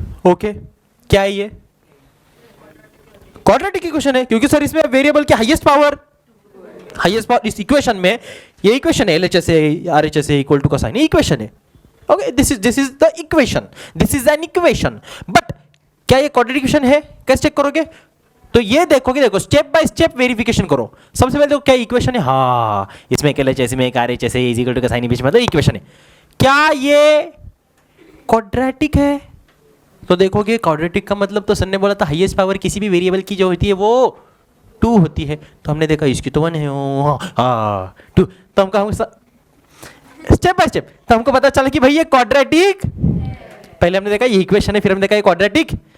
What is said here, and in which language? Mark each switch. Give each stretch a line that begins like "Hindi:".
Hindi: Okay, क्या है ये? क्वाड्रेटिक इक्वेशन है, क्योंकि सर इसमें वेरिएबल की हाईएस्ट पावर इस इक्वेशन में, ये इक्वेशन है LHS RHS इक्वल टू का साइन, ये इक्वेशन है।
English: Okay, this is the equation, this is an equation. But
Hindi: क्या ये क्वाड्रेटिक इक्वेशन है? कैसे चेक करोगे? तो ये देखोगे, देखो स्टेप बाय स्टेप वेरिफिकेशन करो। सबसे पहले देखो क्या इक्वेशन है। हाँ, इसमें एक LHS में एक RHS इज इक्वल टू का साइन बीच में, मतलब इक्वेशन है। क्या ये क्वाड्रेटिक है? तो देखोगे क्वाड्रेटिक का मतलब तो सर ने बोला था हाईएस्ट पावर किसी भी वेरिएबल की जो होती है वो 2 होती है। तो हमने देखा इसकी तो 1 है, हाँ 2। तो हम स्टेप बाय स्टेप तो हमको पता चला कि भाई ये क्वाड्रेटिक, पहले हमने देखा ये इक्वेशन है, फिर हमने देखा ये क्वाड्रेटिक।